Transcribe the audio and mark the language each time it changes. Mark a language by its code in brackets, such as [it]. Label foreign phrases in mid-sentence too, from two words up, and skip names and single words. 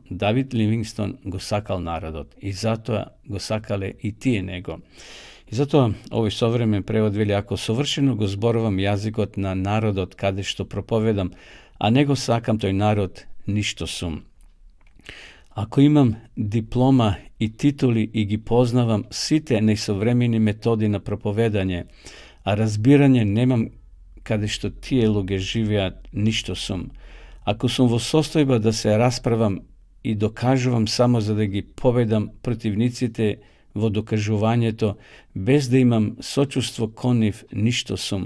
[mk] Давид Ливингстон го сакал народот и затоа го сакале и тие него. И затоа овој современ превод вели: ако совршено го зборувам јазикот на народот каде што проповедам, а не го сакам тој народ, ништо сум. Ако имам диплома и титули и ги познавам сите несовремени методи на проповедање, a разбирање немам каде што тие луѓе живеат, ништо сум. Ако сум во состојба да се расправам и докажувам само за да ги победам противниците во докажувањето, без да имам сочувство кон нив, ништо сум.